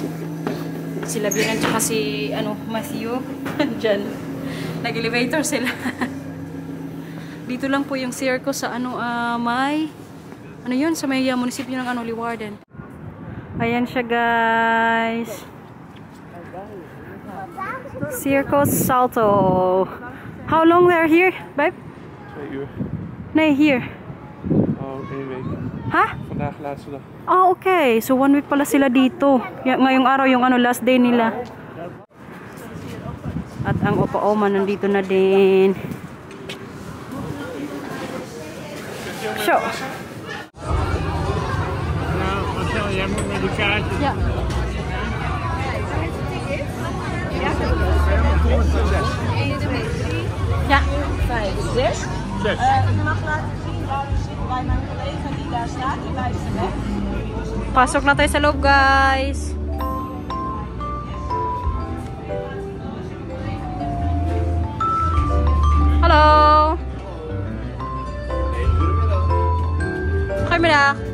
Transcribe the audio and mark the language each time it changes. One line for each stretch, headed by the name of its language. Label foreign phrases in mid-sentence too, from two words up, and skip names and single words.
Filipino: Sila Binan tsaka si Matthew. Diyan. Nag-elevator sila. Dito lang po yung circo sa may yun sa may munisipyo ng Leeuwarden. Ayan siya, guys. Circo Salto.
English: How long they're here, babe?
Dutch: 2 uur. Nee, hier.
English: Oh, 1 week.
Filipino: Ha?
Dutch: Vandaag laatste dag.
Filipino: Oh, okay. So 1 week pala sila dito. Ngayong araw yung
English: last day
Filipino: nila. At ang opa-oma nandito na din.
Dutch: Zo. Nou, Marcel, jij moet met die kaartjes. Ja. Ja. 5, 6. Je mag laten zien waar u zit bij mijn collega die daar staat. Die wijst de weg.
Filipino: Pasok na tayo sa loob, guys.
Dutch: Hallo. Goedemiddag.